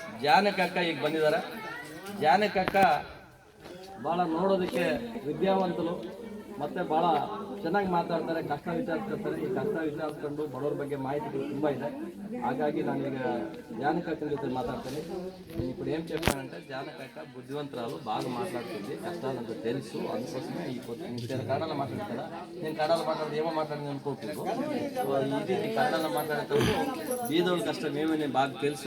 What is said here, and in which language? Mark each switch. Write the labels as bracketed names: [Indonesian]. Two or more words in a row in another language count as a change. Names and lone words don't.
[Kannada] ಜಾನಕಿ ಅಕ್ಕ ಈಗ ಬಂದಿದ್ದಾರೆ. ಜಾನಕಿ ಅಕ್ಕ ಭಾಳ ನೋಡೋದಕ್ಕೆ ವಿದ್ಯಾವಂತರು ಮತ್ತು ಭಾಳ ಚೆನ್ನಾಗಿ ಮಾತಾಡ್ತಾರೆ, ಕಷ್ಟ ವಿಚಾರಿಸ್ಕೊಳ್ತಾರೆ. ಈ ಕಷ್ಟ ವಿಚಾರಿಸ್ಕೊಂಡು ಬಡವ್ರ ಬಗ್ಗೆ ಮಾಹಿತಿಗಳು ತುಂಬ ಇದೆ. ಹಾಗಾಗಿ ನಾನೀಗ [Telugu] జానకి అక్క జೊತೆ మాట్లాడతాను. నేను ఇప్పుడు ఏం చెప్పానంటే జానకి అక్క బుద్ధివంతురాలు, బాగా మాట్లాడుతుంది, కష్టాలంతా తెలుసు. అందుకోసమే నేను కన్నడలో మాట్లాడు కదా, నేను కన్నడలో మాట్లాడితే ఏమో మాట్లాడింది అనుకోకూడదు. ఇది కన్నడలో మాట్లాడేటప్పుడు బీదోళ్ళ కష్టం ఏమో నేను బాగా తెలుసు.